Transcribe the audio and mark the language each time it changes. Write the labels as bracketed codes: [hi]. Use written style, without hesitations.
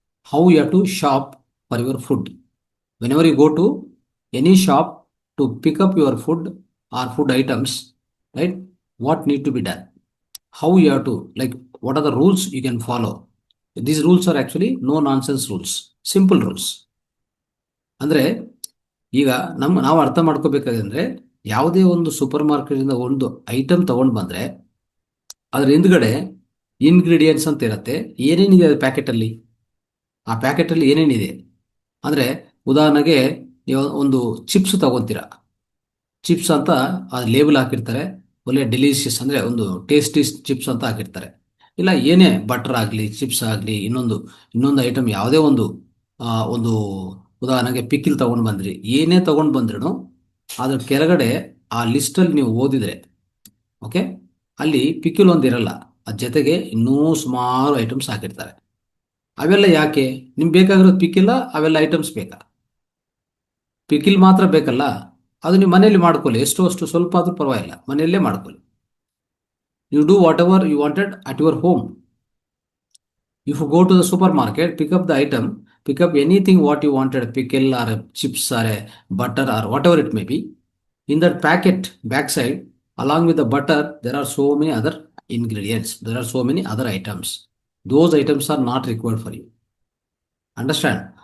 [en] How you have to shop for your food. Whenever you go to any shop to pick up your food or food items, right? What need to be done? How you have to, like, what are the rules you can follow? These rules are actually no nonsense rules, simple rules. [kn] ಅಂದ್ರೆ ಈಗ ನಾವು ಅರ್ಥ ಮಾಡ್ಕೋಬೇಕಾದ್ರೆ, ಯಾವುದೇ ಒಂದು super market ಇಂದ ಒಂದು item ತಗೊಂಡ್ ಬಂದ್ರೆ ಅದ್ರ ಹಿಂದ್ಗಡೆ ಇಂಗ್ರೀಡಿಯೆಂಟ್ಸ್ ಅಂತ ಇರತ್ತೆ. ಏನೇನಿದೆ ಅದು ಪ್ಯಾಕೆಟ್ ಅಲ್ಲಿ, ಆ ಪ್ಯಾಕೆಟ್ ಅಲ್ಲಿ ಏನೇನಿದೆ ಅಂದ್ರೆ, ಉದಾಹರಣೆಗೆ ನೀವು ಒಂದು ಚಿಪ್ಸ್ ತಗೊಂತೀರಾ. ಚಿಪ್ಸ್ ಅಂತ ಅದು ಲೇಬಲ್ ಹಾಕಿರ್ತಾರೆ. ಒಳ್ಳೆ ಡೆಲಿಷಿಯಸ್ ಅಂದ್ರೆ ಒಂದು ಟೇಸ್ಟಿ ಚಿಪ್ಸ್ ಅಂತ ಹಾಕಿರ್ತಾರೆ. ಇಲ್ಲ ಏನೇ ಬಟರ್ ಆಗಲಿ, ಚಿಪ್ಸ್ ಆಗಲಿ, ಇನ್ನೊಂದು ಐಟಮ್ ಯಾವುದೇ ಒಂದು ಒಂದು ಉದಾಹರಣೆಗೆ ಪಿಕ್ಕಿಲ್ ತಗೊಂಡು ಬಂದ್ರಿ, ಏನೇ ತಗೊಂಡು ಬಂದ್ರೂ ಅದ್ರ ಕೆಳಗಡೆ ಆ ಲಿಸ್ಟಲ್ಲಿ ನೀವು ಓದಿದ್ರೆ, ಓಕೆ, ಅಲ್ಲಿ ಪಿಕ್ಕಿಲ್ ಒಂದು ಇರಲ್ಲ, ಅದ್ರ ಜೊತೆಗೆ ಇನ್ನೂ ಸುಮಾರು ಐಟಮ್ಸ್ ಹಾಕಿರ್ತಾರೆ. ಅವೆಲ್ಲ ಯಾಕೆ? ನಿಮ್ಗೆ ಬೇಕಾಗಿರೋದು ಪಿಕ್ಕಿಲ್ಲ, ಅವೆಲ್ಲ ಐಟಮ್ಸ್ ಬೇಕಾ? ಪಿಕಿಲ್ ಮಾತ್ರ ಬೇಕಲ್ಲ, ಅದು ನೀವು ಮನೆಯಲ್ಲಿ ಮಾಡ್ಕೊಳ್ಳಿ, ಎಷ್ಟು ಅಷ್ಟು ಸ್ವಲ್ಪ ಆದ್ರೂ ಪರವಾಗಿಲ್ಲ, ಮನೆಯಲ್ಲೇ ಮಾಡ್ಕೊಳ್ಳಿ. [en] You do whatever you wanted at your home. If you go to the supermarket, pick up the item, pick up anything what you wanted, a pickle or a chips or a butter or whatever it may be. In that packet backside, along with the butter, there are so many other ingredients. There are so many other items. Those items are not required for you. Understand?